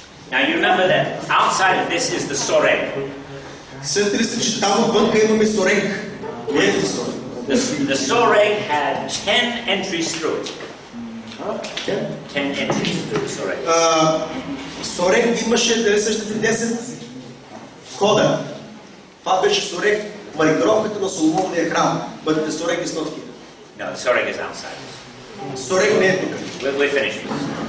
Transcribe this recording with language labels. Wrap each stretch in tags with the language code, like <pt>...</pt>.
<en>Now you remember that outside of this is the soreg.</en> <bg>Сетили се, че там отвънка имаме сорег.</bg> <en>The soreg had 10 entries through it. 10 entries through the soreg.</en> <bg>Сорег имаше, дали същите 10 входа. Това беше сорег, маркировката на Соломоновия храм.</bg> <en>But the soreg is not here. No, the soreg is outside.</en> <bg>Сорег не е тук.</bg> <en>We're finished with this.</en>